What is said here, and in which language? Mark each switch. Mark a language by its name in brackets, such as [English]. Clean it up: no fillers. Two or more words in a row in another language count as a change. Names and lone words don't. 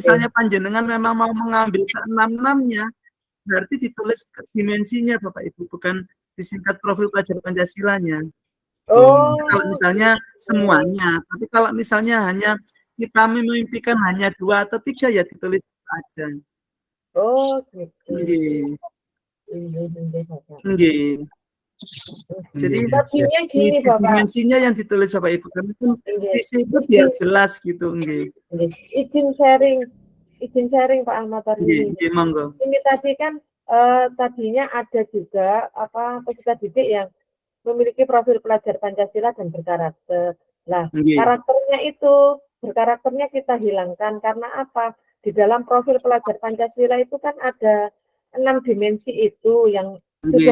[Indonesian] misalnya panjenengan memang mau mengambil ke-6-6-nya, berarti ditulis dimensinya Bapak Ibu, bukan disingkat profil pelajar Pancasilanya. Oh, Kalau misalnya semuanya, tapi kalau misalnya hanya kita memimpikan hanya 2 atau 3 ya ditulis aja. oh gitu. [Javanese] Nggih. Nggih, Bapak. Nggih. [Indonesian] Jadi Tadinya di gini, Bapak. dimensinya yang ditulis Bapak Ibu, karena kan [Javanese] Nggih. [Indonesian] visi itu biar jelas gitu, [Javanese] nggih. [Indonesian] Nggih. Izin sharing Pak Ahmad [Javanese] Nggih, [Indonesian] Tarmizi. [Javanese] nggih monggo. [Indonesian] Ini tadi kan tadinya ada juga peserta didik yang memiliki profil pelajar Pancasila dan berkarakter. Nah, [Javanese] Nggih. [Indonesian] berkarakternya kita hilangkan karena apa? Di dalam profil pelajar Pancasila itu kan ada 6 dimensi itu yang sudah